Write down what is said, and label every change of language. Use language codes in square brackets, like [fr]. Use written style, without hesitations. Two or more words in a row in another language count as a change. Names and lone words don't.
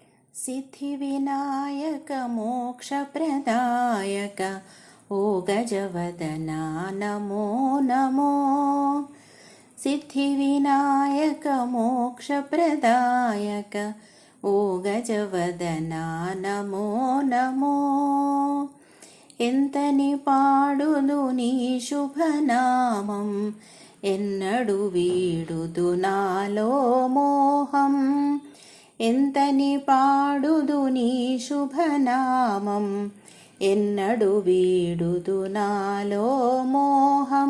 [sa] सिद्धिविनायक मोक्षप्रदायक ओ गजवदना नमो नमो। सिद्धिविनायक मोक्षप्रदायक ओ गजवदना नमो नमो। [te] ఎంతని పాడుదు నీ శుభనామం, ఎన్నడు వీడుదు నాలో మోహం. ఎంతని పాడుదు నీ శుభనామం, ఎన్నడు వీడుదు నాలో మోహం.